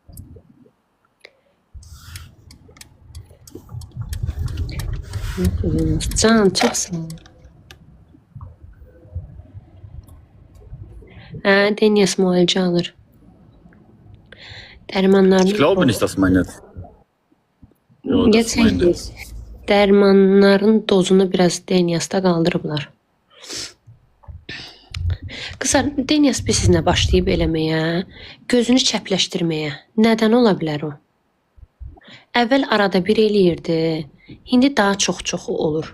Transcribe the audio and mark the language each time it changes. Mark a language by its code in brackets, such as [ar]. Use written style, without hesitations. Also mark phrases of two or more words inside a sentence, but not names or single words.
[az] Can, çox sağ ol. Hə, Deniz müalicə alır. Dərmanlarını... [de] Ich glaube nicht, dass meine... Jo, das [az] Geçen [de] meine... [az] gün dərmanların dozunu biraz Denias'da qaldırıblar. Qızlar, Denias bir sizinlə başlayıb eləməyə, gözünü çəpləşdirməyə. Nədən ola bilər o? Əvvəl arada bir eləyirdi, indi daha çox olur.